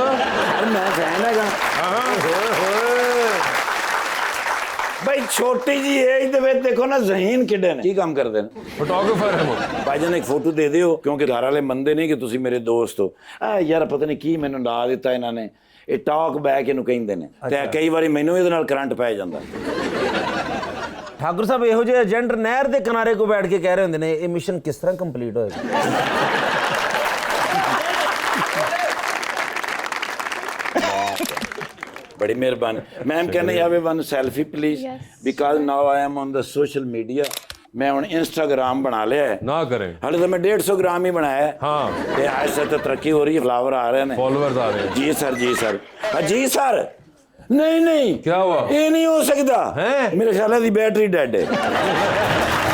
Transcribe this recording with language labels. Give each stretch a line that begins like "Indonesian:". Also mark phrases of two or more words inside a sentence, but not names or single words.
Punjabi: ਸਰ ਮੈਂ ਫੈਨ ਹੈ ਭਾਈ ਛੋਟੀ ਜੀ ਏਜ ਦੇ ਵਿਚ ਦੇਖੋ ਨਾ ਜ਼ਹੀਨ ਕਿੱਡੇ ਨੇ ਕੀ ਕਾਮ ਕਰਤੇ ਹੈਂ। ਫੋਟੋਗ੍ਰਾਫਰ ਹੈ ਵੋ। ਭਾਈਜਾਨ ਏਕ ਫੋਟੋ ਦੇ ਦਿਓ ਕਿਉਂਕਿ ਘਰ ਵਾਲੇ ਮੰਦੇ ਨਹੀਂ ਕਿ ਤੁਸੀ ਮੇਰੇ ਦੋਸਤ ਹੋ। ਯਾਰ ਪਤਾ ਨਹੀਂ ਕੀ ਮੈਨੂ ਲਾ ਦਿੱਤਾ ਇਨ੍ਹੋਂ ਨੇ ਯੇ
English: talk back
Punjabi: ਇਨੂ ਕਹਿੰਦੇ ਨੇ ਤੇ ਕਈ ਬਾਰੀ ਮੈਨੂ ਇਹਦੇ ਨਾਲ ਕਰੰਟ ਪੈ ਜਾਂਦਾ। ठाकुर साहब ਇਹੋ ਜਿਹੇ ਏਜੰਟ ਨਹਿਰ ਦੇ ਕਿਨਾਰੇ ਕੋ ਬੈਠ ਕੇ ਕਹਿ ਰਹੇ ਹੁੰਦੇ ਨੇ ਇਹ ਮਿਸ਼ਨ ਕਿਸ ਤਰ੍ਹਾਂ ਕੰਪਲੀਟ ਹੋਏਗਾ। ਬੜੀ ਮਿਹਰਬਾਨੀ ਮੈਮ
English: can I have one selfie please because now I am on the social media.
Punjabi: ਮੈਂ ਹੁਣ ਇੰਸਟਾਗ੍ਰਾਮ ਬਣਾ ਲਿਆ ਹੈ। ਨਾ ਕਰੇਂ ਹਾਲੇ ਤੋ ਮੈਂ 150 ਗ੍ਰਾਮ ਹੀ ਬਣਾਇਆ ਹੈ। हाँ ਤੇ ਆਜ ਸੇ ਤੋ ਤਰੱਕੀ ਹੋ ਰਹੀ ਹੈ, ਫਲਾਵਰ ਆ ਰਹੇ ਹੈਂ। ਫਾਲੋਅਰਜ਼ ਆ ਰਹੇ ਹੈਂ।
Hindi: जी सर जी सर जी सर नहीं नहीं क्या हुआ? ये नहीं हो सकता हैं? मेरे ख्याल है बैटरी डेड है।